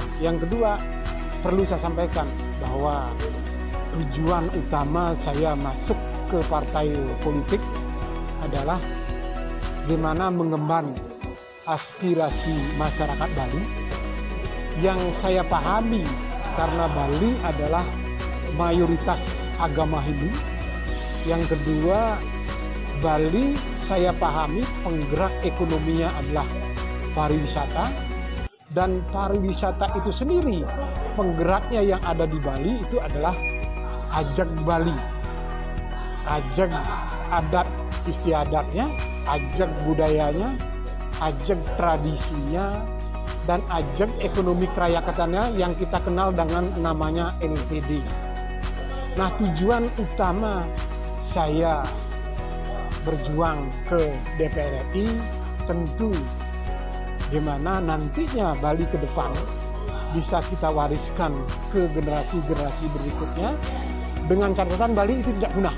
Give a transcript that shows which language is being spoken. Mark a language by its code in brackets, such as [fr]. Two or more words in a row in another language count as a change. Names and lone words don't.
[id] Yang kedua, perlu saya sampaikan bahwa tujuan utama saya masuk ke partai politik adalah bagaimana mengemban aspirasi masyarakat Bali yang saya pahami karena Bali adalah mayoritas agama Hindu. Yang kedua, Bali saya pahami penggerak ekonominya adalah pariwisata, dan pariwisata itu sendiri penggeraknya yang ada di Bali itu adalah ajak Bali. Ajak adat istiadatnya, ajak budayanya, ajak tradisinya, dan ajak ekonomi kerayakatannya yang kita kenal dengan namanya LPD. Nah, tujuan utama saya berjuang ke DPR RI tentu gimana nantinya Bali ke depan bisa kita wariskan ke generasi-generasi berikutnya dengan catatan Bali itu tidak punah.